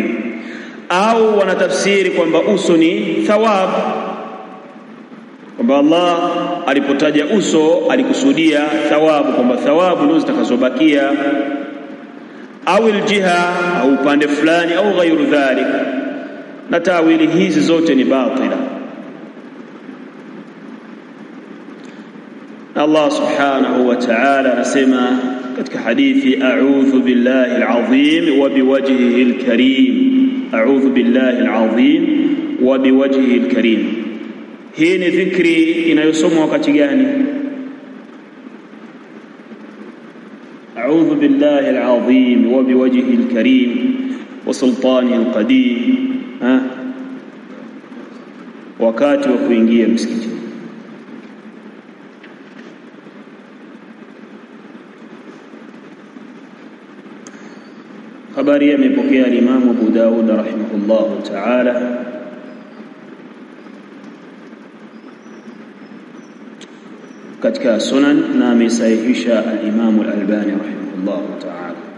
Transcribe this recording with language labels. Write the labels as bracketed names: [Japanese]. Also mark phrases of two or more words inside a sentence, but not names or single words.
[Swahili] Au wanatafsiri kwamba uso ni thawabu, kwamba Allah alipotaja uso alikusudia thawabu, kwamba thawabu ndio zitakazobakia, au aljiha au upande fulani au [Arabic] غير ذلك, [Swahili] na tawili hizi zote ni batila. Allah [Arabic] سبحانه وتعالى [Swahili] anasema katika hadithi, [Arabic] أعوذ بالله العظيم وبوجهه الكريم، أعوذ بالله العظيم وبوجهه الكريم, a'udhu billahi al-azim wa biwajhihi al-karim. [Swahili] Hii ni dhikri inayosomwa wakati gani? [Arabic] أعوذ بالله العظيم وبوجهه الكريم وسلطانه القديم, [Swahili] wakati wa kuingia msikiti. Habari imepokea Imam Abu Daud [Arabic] رحمه الله تعالى [Swahili] katika Sunan, na amesahihisha al-Imam al-Albani [Arabic] رحمه الله تعالى.